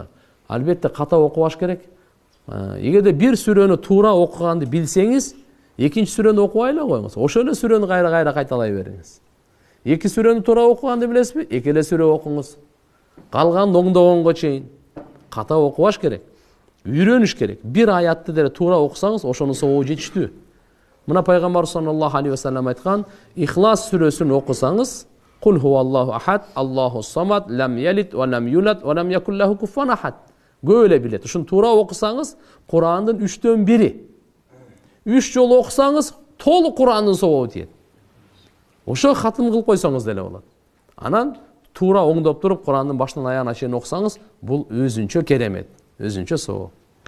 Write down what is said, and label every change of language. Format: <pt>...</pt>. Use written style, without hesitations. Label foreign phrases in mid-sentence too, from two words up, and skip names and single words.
<ky>Албетте ката окубаш керек. Эгерде бир сүрөнү туура окуганды билсеңиз, экинчи сүрөнү окубай эле коюңуз. Ошол эле сүрөнү кайра кайталай бериңиз. Эки сүрөнү туура окуганды билесизби? Эки эле сүрө окуңуз. Калганын оңдогонго чейин ката окубаш керек. Үйрөнүш керек. Бир аятты деле туура окусаңыз, ошонун сообу жетиштүү. Мына пайгамбар</ky> <ar>صلى الله عليه وسلم</ar> <ky>айткан, Ихлас сүрөсүн окусаңыз,</ky> <ar>قل هو الله أحد الله الصمد لم يلد ولم يولد ولم يكن له كفوا أحد.</ar> <ky>Көп эле билет. Ушуну туура окусаңыз, Курандын 3/1. 3 жолу окусаңыз, толук Курандын сообу тиет. Ошо хатым кылып койсоңуз деле болот. Анан туура оңдоп туруп Курандын башынан аягына чейин окусаңыз, бул өзүнчө керемет, өзүнчө соо.</ky>